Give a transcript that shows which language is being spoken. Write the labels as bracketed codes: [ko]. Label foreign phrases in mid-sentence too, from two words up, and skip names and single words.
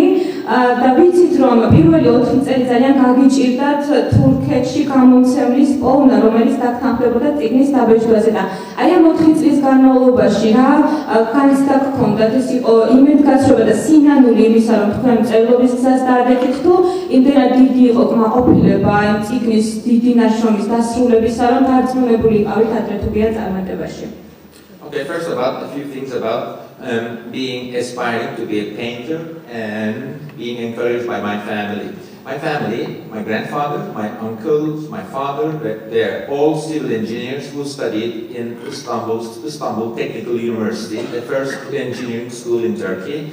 [ka] და ვიცით, რომ პირველი 4 წელი ძალიან გაგიჭირდათ თურქეთში გამომცემლის პოვნა, რომელიც დაგთანხმდებოდა წიგნის დაბეჭდვაზე და აი ამ 4 წლის განმავლობაში რა განცდა გქონდათ, ეს იყო იმედგაცრუება და სინანული იმისა, რომ თქვენ მწერლობის გზას დაადგეთ თუ იმდენად დიდი იყო კმაყოფილება იმ წიგნის დიდი ნაშრომის დასრულებისა, რომ დარწმუნებული იყავით ადრე თუ გია წარმატებაში. [en] Okay, first about a few things about being aspiring to be a painter and being encouraged by my family. My family, my grandfather, my uncles, my father, they're all civil engineers who studied in Istanbul Technical University, the first engineering school in Turkey.